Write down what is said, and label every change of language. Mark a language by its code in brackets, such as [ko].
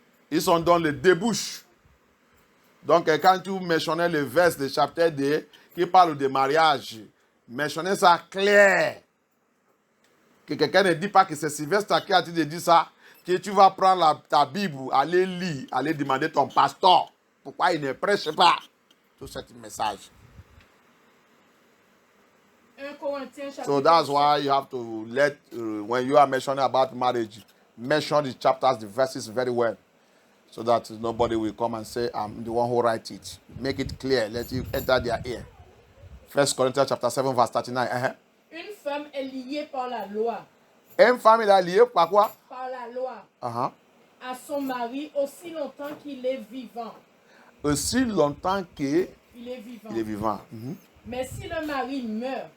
[fr] Ils sont dans le débouche. Donc, quand tu mentionnais le verset du chapitre 2 qui parle de mariage, mentionnez ça clair. Que quelqu'un ne dit pas que c'est Sylvestre qui a dit ça, que tu vas prendre ta Bible, aller lire, aller demander ton pasteur pourquoi il ne prêche pas tout ce message. 1 Corinthiens chapitre [en] So that's why you have to when you are mentioning about marriage, mention the chapters, the verses very well, so that nobody will come and say, I'm the one who write it. Make it clear, let it enter their ear. 1 Corinthians chapter 7, verse 39. [fr] Une femme est liée par la loi. Une femme est liée par quoi? Par la loi. À son mari aussi longtemps qu'il est vivant. Aussi longtemps qu'il est vivant. Mais si le mari meurt.